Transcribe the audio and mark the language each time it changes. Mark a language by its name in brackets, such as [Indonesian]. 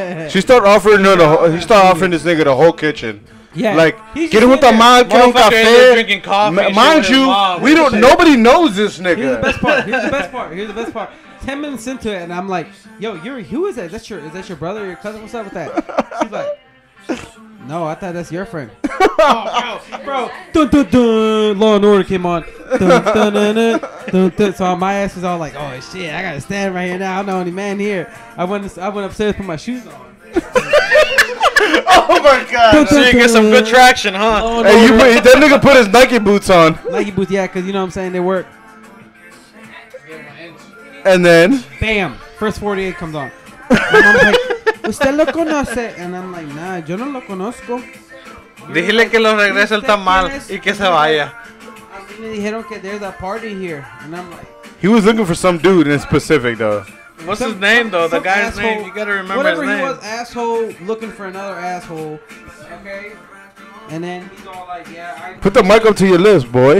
[English] He started offering this nigga the whole kitchen. Yeah, [Spanish] like, quiere un tamal, quiere un café. [English] Drinking coffee. Mind you, nobody knows this nigga. Here's the best part. 10 minutes into it, and I'm like, "Yo, Yuri, who is that? Is that your brother or your cousin? What's up with that?" She's like, "No, I thought that's your friend." Oh, bro. Dun, dun, dun. Law and Order came on. Dun, dun, dun, dun, dun, dun. So my ass was all like, "Oh shit, I gotta stand right here now. I'm the only man here." I went upstairs, put my shoes on. Oh my god! So you get some good traction, huh? Hey, that nigga put his Nike boots on. Nike boots, yeah, because you know what I'm saying, they work. And then, bam, first 48 comes on. My mom's like, [Spanish] "¿Usted lo conoce?" [English] And I'm like, "Nah, [Spanish] yo no lo conozco." Dígale que lo regrese el tamal y que se vaya. A mí me dijeron que [English] there's a party here, and I'm like, he was looking for some dude in specific though. What's his name though? The guy's name. You gotta remember whatever his name. Whatever he was, asshole looking for another asshole. Okay. And then he's all like, "Yeah, put the mic up to your lips, boy."